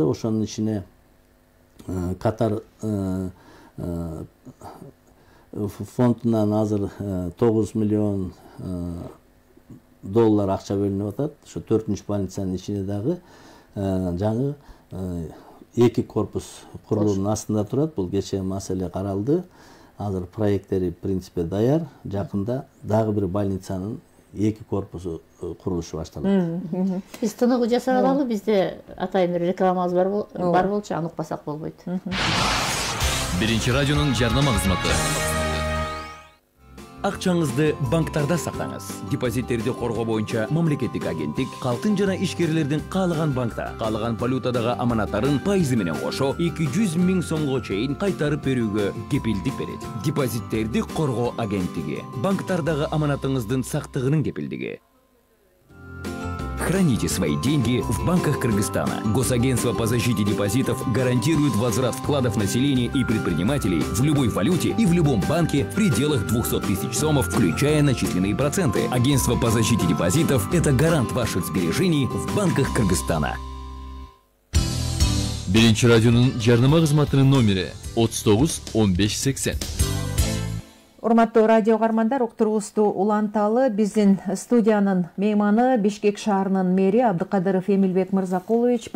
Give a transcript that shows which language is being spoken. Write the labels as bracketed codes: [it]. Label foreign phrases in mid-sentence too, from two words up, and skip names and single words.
[ky] Ошонун ичине Катар фондунан азыр 9 миллион доллар акча бөлүнүп атат. Ошо 4-чү больницанын ичине дагы жаңы 2 корпус курулуунун астында турат. Бул кечээ маселе каралды. Азыр проекттери [ru] в принципе [ky] даяр. Жакында дагы бир больницанын 2 корпусу курулушу башталат. Биз тыныгуу жасап алалы, бизде атайын бир рекламабыз бар болчу, аны укпасак болбойт. Биринчи радионун жарнама кызматы. Акчаңызды банктарда сактаңыз. Депозиттерди коргоо боюнча мамлекеттик агенттик калкын жана ишкерлердин каалаган банкта, каалаган валютадагы аманаттарын пайызы менен кошо 200 000 сомго чейин кайтарып берүүгө кепилдик берет. Депозиттерди коргоо агенттиги. Банктардагы аманатыңыздын сактыгынын кепилдиги. [ru] Храните свои деньги в банках Кыргызстана. Госагентство по защите депозитов гарантирует возврат вкладов населения и предпринимателей в любой валюте и в любом банке в пределах 200 000 сомов, включая начисленные проценты. Агентство по защите депозитов – это гарант ваших сбережений в банках Кыргызстана. [ky] Биринчи радионун жарнама кызматынын номери 39 15 80. Урматтуу радио кармандар, уктурубузду уланталы. Биздин студиянын мейманы Бишкек шаарынын мэри Абдыкадыров Эмилбек Мырзакулович.